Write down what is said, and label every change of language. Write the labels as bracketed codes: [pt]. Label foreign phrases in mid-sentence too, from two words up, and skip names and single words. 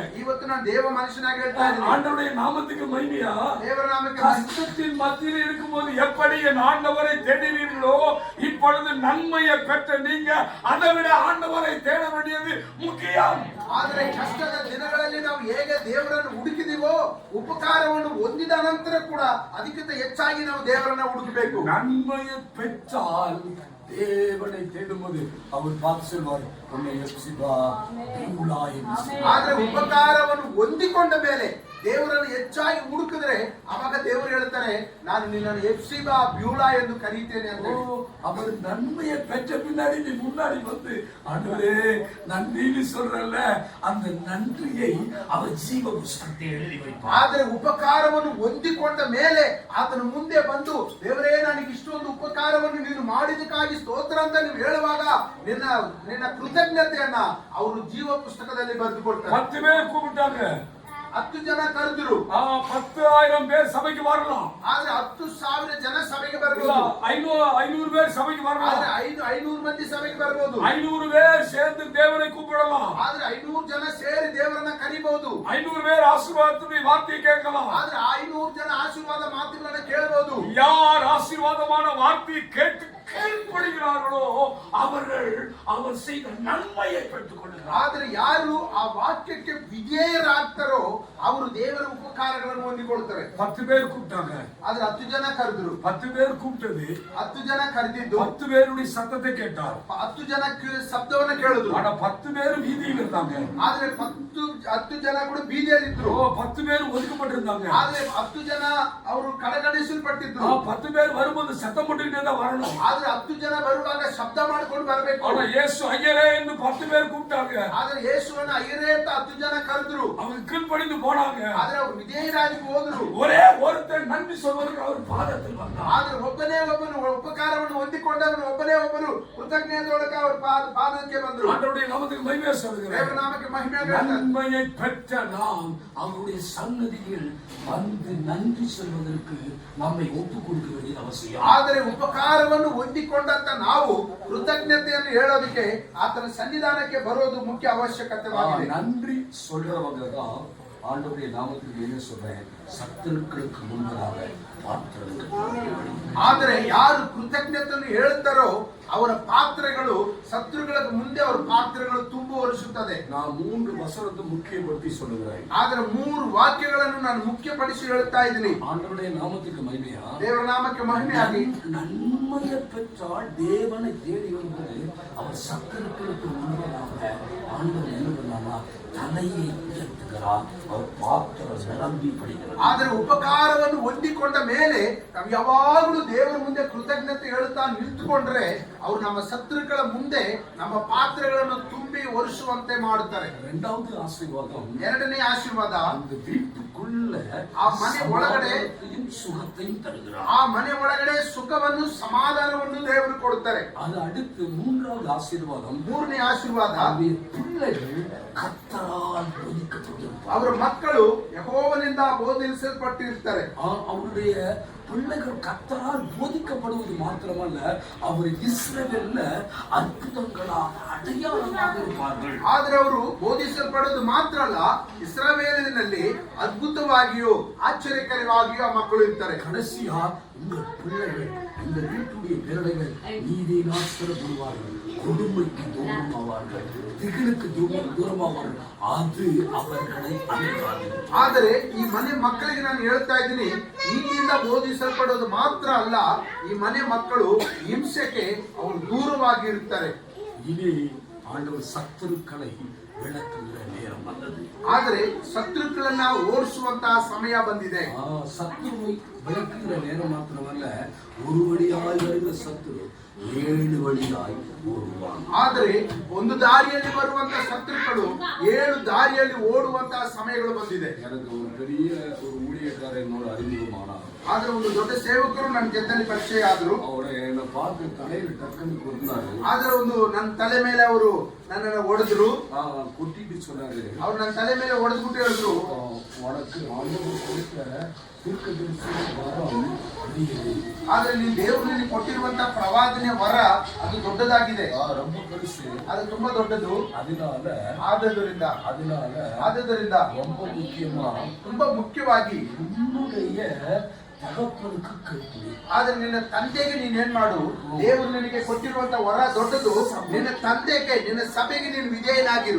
[kn] ಇವತ್ತು ನಾನು ದೇವ ಮನುಷ್ಯನಾಗಿ ಹೇಳ್ತಾ ಇದ್ದೀನಿ. [ta] ஆண்டவருடைய நாமத்துக்கு மகிமையா. [kn] ದೇವರ ನಾಮಕ್ಕೆ [ta] கஷ்டத்தின் மத்தியில் இருக்கும்போது எப்படி என் ஆண்டவரை தேடினீர்களோ, இப்பொழுது நன்மையை பெற்ற நீங்க அதை விட ஆண்டவரை தேட வேண்டியது முக்கியம். [kn] ಆದ್ರೆ ಕಷ್ಟದ ದಿನಗಳಲ್ಲಿ ನಾವು ಹೇಗೆ ದೇವರನ್ನು ಹುಡುಕಿದೀವೋ, ಉಪಕಾರವನ್ನು ಹೊಂದಿದ ನಂತರ ಕೂಡ ಅದಕ್ಕಿಂತ ಹೆಚ್ಚಾಗಿ ನಾವು ದೇವರನ್ನ ಹುಡುಕಬೇಕು. [ta] நன்மையை பெற்றால் தேவனை தேடும்போது அவர் பார்த்து சொல்வார், உன்னை எப்சிபா பியூலா என்று சொல்வார். [kn] ಆದ್ರೆ ಉಪಕಾರವನ್ನು ಹೊಂದಿಕೊಂಡ ಮೇಲೆ ದೇವರನ್ನು ಹೆಚ್ಚಾಗಿ ಹುಡುಕಿದ್ರೆ ಅವಾಗ ದೇವರು ಹೇಳ್ತಾರೆ, ನಾನು ನಿನ್ನನ್ನು ಎಫ್ಸಿಬಾ ಬ್ಯೂಲಾ ಎಂದು ಕರೀತೇನೆ ಅಂತ. [ta] அவர் நன்மையை பெற்ற பின்னாடி நீ முன்னாடி வந்து ஆண்டவரே நன்றின்னு சொல்றல்ல, அந்த நன்றியை அவர் ஜீವ புಸ್ತಕத்தில் எழுதி வைப்பார். [kn] ಆದ್ರೆ ಉಪಕಾರವನ್ನು ಹೊಂದಿಕೊಂಡ ಮೇಲೆ ಆತನ ಮುಂದೆ ಬಂದು, ದೇವರೇ ನನಗೆ ಇಷ್ಟೊಂದು ಉಪಕಾರವನ್ನು ನೀನು ಮಾಡಿದಕ್ಕಾಗಿ ಸ್ತೋತ್ರ ಅಂತ ನೀವು ಹೇಳುವಾಗ ನಿನ್ನ ಕೃತಜ್ಞತೆಯನ್ನ ಅವರು ಜೀವ ಪುಸ್ತಕದಲ್ಲಿ ಬರೆದುಕೊಳ್ತಾರೆ. [ta] 10 பேர் கூப்பிட்டாங்க, [kn] 10 ಜನ ಕರೆದ್ರು. [ta] 10,000 பேர் சபைக்கு வரலாம். [kn] ಆದ್ರೆ 10,000 ಜನ ಸಭೆಗೆ ಬರ್ಬೋದು. [ta] 500 பேர் சபைக்கு வரலாம். [kn] ಆದ್ರೆ 500 ಮಂದಿ ಸಭೆಗೆ ಬರ್ಬೋದು. [ta] 500 பேர் சேர்ந்து தேவனை கூப்பிடலாம். [kn] ಆದ್ರೆ 500 ಜನ ಸೇರಿ ದೇವರನ್ನ ಕರಿಬಹುದು. [ta] 500 பேர் ஆசீர்வாதத்தின் வார்த்தையை கேட்கலாம். [kn] ಆದ್ರೆ 500 ಜನ ಆಶೀರ್ವಾದ ಮಾತುಗಳನ್ನ ಕೇಳಬಹುದು. [ta] யார் ஆசீர்வாதமான வார்த்தையை கேட்டு கீழ்ப்படுகிறார்களோ அவர்கள் அவர் செய்த நன்மையை பெற்றுக் கொள்கிறார்கள். [kn] ಆದ್ರೆ ಯಾರು ಆ ವಾಕ್ಯಕ್ಕೆ ವಿಧೇಯರಾಗ್ತಾರೋ ಅವರು ದೇವರ ಉಪಕಾರಗಳನ್ನು ಹೊಂದಿಕೊಳ್ತಾರೆ. [ta] 10 பேர் கூப்பிட்டாங்க. [kn] ಆದ್ರೆ 10 ಜನ ಕರೆದ್ರು. [ta] 10 பேர் கூப்பிட்டது, [kn] 10 ಜನ ಕರೆದಿದ್ದು [ta] 10 பேருடைய சத்தத்தை கேட்டார். [kn] 10 ಜನ ಶಬ್ದವನ್ನ ಕೇಳಿದ್ರು. [ta] ஆனா 10 பேர் வீதியில் இருந்தாங்க. [kn] ಆದ್ರೆ 10 ಜನ ಕೂಡ ಬೀದಿಯಲ್ಲಿದ್ರು. [ta] 10 பேர் ஒதுக்கப்பட்டிருந்தாங்க. [kn] ಆದ್ರೆ 10 ಜನ ಅವರು ಕಡೆಗಣಿಸಲ್ಪಟ್ಟಿದ್ರು. [ta] 10 பேர் வரும்போது சத்தம் போட்டுக்கிட்டே தான் வரணும். [kn] ಆದ್ರೆ 10 ಜನ ಬರುವಾಗ ಶಬ್ದ ಮಾಡ್ಕೊಂಡು ಬರಬೇಕು. [ta] ஆனா இயேசு ஐயரே என்று 10 பேர் கூப்பிட்டாங்க. [kn] ಆದ್ರೆ ಯೇಸುವನ್ನ ಅಯ್ಯರೇ ಅಂತ 10 ಜನ ಕರೆದ್ರು. [ta] அவனுக்கு கீழ்ப்படிந்து போனாங்க. [kn] ಆದ್ರೆ ಅವರು ವಿಧೇಯರಾಗಿ ಹೋದರು. [ta] ஒரே ஒருத்தர் நன்றி சொல்வதற்கு அவர் பாதத்தில் வந்தார். [kn] ಆದ್ರೆ ಒಬ್ಬನೇ ಒಬ್ಬನು ಉಪಕಾರವನ್ನು ಹೊಂದಿಕೊಂಡವನು ಒಬ್ಬನೇ ಒಬ್ಬರು ಕೃತಜ್ಞತೆಯೊಳಗೆ ಅವರ ಪಾದಕ್ಕೆ ಬಂದರು. [ta] ஆண்டவருடைய நாமத்துக்கு மகிமை சொல்லுகிறேன். [kn] ದೇವರ ನಾಮಕ್ಕೆ ಮಹಿಮೆ [ta] நன்மையை பெற்ற நாம் அவருடைய சன்னதியில் வந்து நன்றி சொல்வதற்கு நம்மை ஒப்புக் கொடுக்க வேண்டியது அவசியம். [kn] ಆದರೆ ಉಪಕಾರವನ್ನು ಹೊಂದಿಕೊಂಡಂತ ನಾವು ಕೃತಜ್ಞತೆಯನ್ನು ಹೇಳೋದಕ್ಕೆ ಆತನ ಸನ್ನಿಧಾನಕ್ಕೆ ಬರೋದು ಮುಖ್ಯ ಅವಶ್ಯಕತೆವಾಗಿದೆ. [ta] நன்றி சொல்றவங்க தான் ஆண்டவருடைய நாமத்துக்கு என்ன சொல்றேன், சத்துருக்களுக்கு முன்பதாக [kn] ಆದರೆ ಯಾರು ಕೃತಜ್ಞತೆಯನ್ನು ಹೇಳುತ್ತಾರೋ ಅವರ ಪಾತ್ರೆಗಳು ಶತ್ರುಗಳ ಮುಂದೆ ಅವರ ಪಾತ್ರೆಗಳು ತುಂಬುವರಿಸುತ್ತದೆ. [ta] நான் 3 வசனத்தை முக்கியப்படுத்தி சொல்லுகிறேன். [kn] ಆದರೆ 3 ವಾಕ್ಯಗಳನ್ನು ನಾನು ಮುಖ್ಯಪಡಿಸಿ ಹೇಳುತ್ತಾ ಇದ್ದೀನಿ. [ta] ஆண்டவருடைய நாமத்துக்கு மகிமையா, [kn] ದೇವರ ನಾಮಕ್ಕೆ ಮಹಿಮೆಯಾಗಿ. [ta] நன்மையை பெற்றால் தேவனை தேடி வரும்போது அவர் சத்துருக்களுக்கு முன்பதாக ஆண்டவர் என்ன பண்ணாமா, தலையை உயர்த்துகிறார், அவர் பாத்திரம் நிரம்பி படுகிறார். [kn] ಆದರೆ ಉಪಕಾರವನ್ನು ಹೊಂದಿಕೊಂಡ ಮೇಲೆ ನಾವು ಯಾವಾಗಲೂ ದೇವರ ಮುಂದೆ ಕೃತಜ್ಞತೆ ಹೇಳುತ್ತಾ ನಿಂತುಕೊಂಡ್ರೆ ಅವರು ನಮ್ಮ ಶತ್ರುಗಳ ಮುಂದೆ ನಮ್ಮ ಪಾತ್ರೆಗಳನ್ನು ತುಂಬಿ ಒರೆಸುವಂತೆ ಮಾಡುತ್ತಾರೆ. [ta] இரண்டாவது ஆசீர்வாதம், [kn] ಎರಡನೇ ಆಶೀರ್ವಾದ, [ta] அந்த வீட்டுக்குள்ள [kn] ಆ ಮನೆ ಒಳಗಡೆ [ta] சுகத்தையும் தருகிறார். [kn] ಆ ಮನೆ ಒಳಗಡೆ ಸುಖವನ್ನು ಸಮಾಧಾನವನ್ನು ದೇವರು ಕೊಡುತ್ತಾರೆ. [ta] அது அடுத்து மூன்றாவது ஆசீர்வாதம், [kn] ಮೂರನೇ ಆಶೀರ್ವಾದ, [ta] பிள்ளைகள் கர்த்தரால் போதிக்கப்பட்டிருப்பார்கள். [kn] ಅವರ ಮಕ್ಕಳು ಯೆಹೋವನಿಂದ ಬೋಧಿಸಲ್ಪಟ್ಟಿರ್ತಾರೆ. [ta] அவருடைய பிள்ளைகள் கர்த்தரால் போதிக்கப்படுவது மாத்திரமல்ல, அவர் இஸ்ரவேல்ல அற்புதங்களாக அடையாளமாக இருப்பார்கள். [kn] ಆದರೆ ಅವರು ಬೋಧಿಸಲ್ಪಡೋದು ಮಾತ್ರ ಅಲ್ಲ, ಇಸ್ರಾಯೇಲಿನಲ್ಲಿ ಅದ್ಭುತವಾಗಿಯೂ ಆಶ್ಚರ್ಯಕರವಾಗಿಯೂ ಆ ಮಕ್ಕಳು ಇರ್ತಾರೆ. [ta] கடைசியா உங்கள் பிள்ளைகள் இந்த வீட்டுடைய பிள்ளைகள் நீதிநாஸ்திரப்படுவார்கள், கொடுமைக்கு தூரமாவார்கள், திகிலுக்கு தூரமாவார்கள். அது அவர்களை அழிக்காது. [kn] ಆದರೆ ಈ ಮನೆ ಮಕ್ಕಳಿಗೆ ನಾನು ಹೇಳ್ತಾ ಇದ್ದೀನಿ, ನೀತಿಯಿಂದ ಬೋಧಿಸಲ್ಪಡೋದು ಮಾತ್ರ ಅಲ್ಲ, ಈ ಮನೆ ಮಕ್ಕಳು ಹಿಂಸೆಗೆ ಅವರು ದೂರವಾಗಿ ಇರುತ್ತಾರೆ. [ta] இனி ஆண்டவர் சத்துருக்களை விளக்குகிற நேரம் வந்தது. [kn] ಆದರೆ ಶತ್ರುಗಳನ್ನ ಓಡಿಸುವಂತಹ ಸಮಯ ಬಂದಿದೆ. [ta] சத்துருவை விளக்குகிற நேரம் மாத்திரமல்ல, ஒரு வழியாய் வருகிற சத்துரு 7 வழியாய் ஓடுவான். [kn] ಆದರೆ ಒಂದು ದಾರಿಯಲ್ಲಿ ಬರುವಂತ ಶತ್ರುಗಳು 7 ದಾರಿಯಲ್ಲಿ ಓಡುವಂತಹ ಸಮಯಗಳು ಬಂದಿದೆ. [ta] எனக்கு ஒரு பெரிய ஒரு ஊழியக்காரர் என்னோட அறிமுகமானார். [kn] ಆದ್ರೆ ಒಂದು ದೊಡ್ಡ ಸೇವಕರು ನನ್ನ ಜೊತೆಲಿ ಪರಿಚಯ ಆದ್ರು. [ta] அவரை என்னை பார்த்து தலையில் டக்குன்னு கொடுத்தாரு. [kn] ಆದ್ರೆ ಒಂದು ನನ್ನ ತಲೆ ಮೇಲೆ ಅವರು ನನ್ನನ್ನು ಹೊಡೆದ್ರು. [ta] கொட்டிட்டு சொன்னாரு, [kn] ಅವ್ರು ನನ್ನ ತಲೆ ಮೇಲೆ ಹೊಡೆದ್ಬಿಟ್ಟು ಹೇಳಿದ್ರು, [ta] உனக்கு ஆண்டவர் கொடுத்த தீர்க்கதரிசன வரம் பெரியது. [kn] ಆದ್ರೆ ನೀನು ದೇವರಲ್ಲಿ ಕೊಟ್ಟಿರುವಂತ ಪ್ರವಾದನೆ ವರ ಅದು ದೊಡ್ಡದಾಗಿದೆ, [ta] ரொம்ப பெருசு, [kn] ಅದು ತುಂಬಾ ದೊಡ್ಡದು. ಆದುದರಿಂದ [ta] ரொம்ப முக்கியமா [kn] ತುಂಬಾ ಮುಖ್ಯವಾಗಿ [ta] உன்னுடைய தகப்பனுக்கு கீழ்ப்படி. [kn] ಆದ್ರೆ ನಿನ್ನ ತಂದೆಗೆ ನೀನೇನ್ ಮಾಡು, ದೇವರು ನಿನಗೆ ಕೊಟ್ಟಿರುವಂತ ವರ ದೊಡ್ಡದು. ನಿನ್ನ ತಂದೆಗೆ, ನಿನ್ನ ಸಭೆಗೆ ನೀನು ವಿಧೇಯನಾಗಿರು.